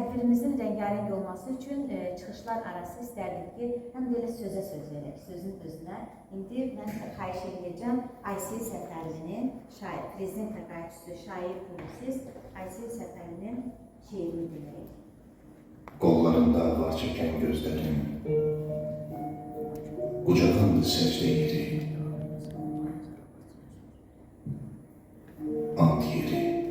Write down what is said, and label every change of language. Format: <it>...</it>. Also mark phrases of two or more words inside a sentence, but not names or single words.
<tr>Filmimizin rengarenk olması için çıxışlar arası isterdik ki, hem böyle söze söz verək, sözün özünə.</tr> <az>İndi mən xahiş edəcəm Aysel Səfərlinin şair, prezident təqaüdçüsü, şair, publisist Aysel Səfərlinin şeirini dinləyək. Qollarında var çəkən gözlərim, qucağındır səcdə yeri, ant yeri.</az>